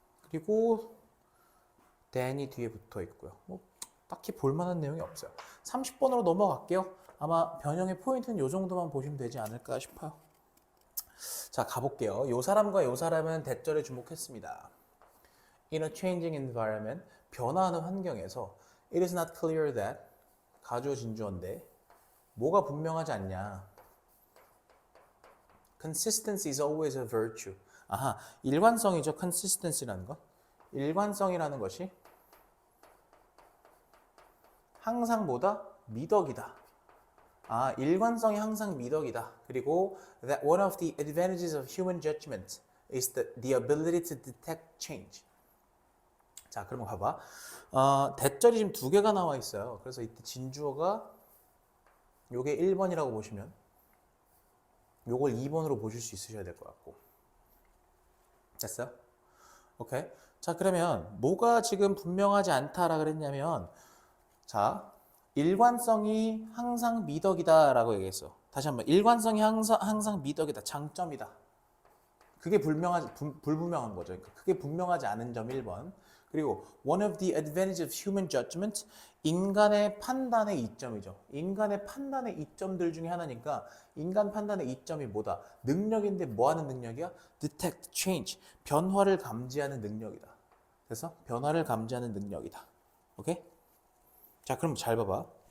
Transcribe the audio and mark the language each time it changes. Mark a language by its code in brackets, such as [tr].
[ko] 그리고 then이 뒤에 붙어 있고요. 뭐 딱히 볼만한 내용이 없어요. 30번으로 넘어갈게요. 아마 변형의 포인트는 이 정도만 보시면 되지 않을까 싶어요. 자, 가볼게요. 요 사람과 요 사람은 대절에 주목했습니다. [en] In a changing environment, [ko] 변화하는 환경에서 [en] it is not clear that [ko] 가주어 진주어인데 뭐가 분명하지 않냐. [en] Consistency is always a virtue. [ko] 아하, 일관성이죠. consistency라는 거. 일관성이라는 것이 항상 뭐다? 미덕이다. 아, 일관성이 항상 미덕이다. 그리고 [en] that one of the advantages of human judgment is the ability to detect change. [ko] 자, 그러면 봐봐. 대절이 지금 2개가 나와 있어요. 그래서 이때 진주어가 요게 1번이라고 보시면 요걸 2번으로 보실 수 있으셔야 될 것 같고. 됐어요? 오케이. 자, 그러면 뭐가 지금 분명하지 않다라 그랬냐면 자, 일관성이 항상 미덕이다라고 얘기했어. 다시 한번 일관성이 항상 미덕이다. 장점이다. 그게 불분명한 거죠. 그러니까 그게 분명하지 않은 점 1번. 그리고 [en] one of the advantages of human judgment [ko] 인간의 판단의 이점이죠. 인간의 판단의 이점들 중에 하나니까 인간 판단의 이점이 뭐다? 능력인데 뭐 하는 능력이야? [en] detect change. [ko] 변화를 감지하는 능력이다. 그래서 변화를 감지하는 능력이다. 오케이? 자, 그럼 잘 봐봐.